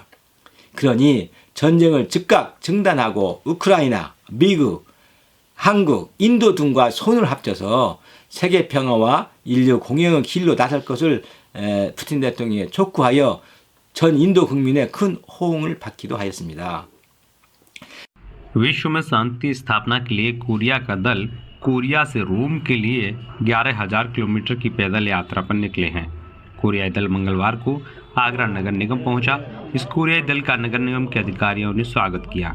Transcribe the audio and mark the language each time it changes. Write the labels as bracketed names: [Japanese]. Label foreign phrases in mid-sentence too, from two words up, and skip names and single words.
[Korean] 그러니 전쟁을 즉각 중단하고 우크라이나, 미국, 한국, 인도 등과 손을 합쳐서 세계 평화와 인류 공영의 길로 나설 것을 푸틴 대통령이 촉구하여 전 인도 국민의 큰 호응을 받기도 하였습니다. [Hindi] विश्व में शांति स्थापना के लिए कोरिया का दल कोरिया से रोम के लिए 11,000 किलोमीटर की पैदल यात्रा पर निकले हैं। कोरियाई दल मंगलवार को आगरा नगर निगम पहुंचा। इस कोरियाई दल का नगर निगम के अधिकारियों ने स्वागत किया।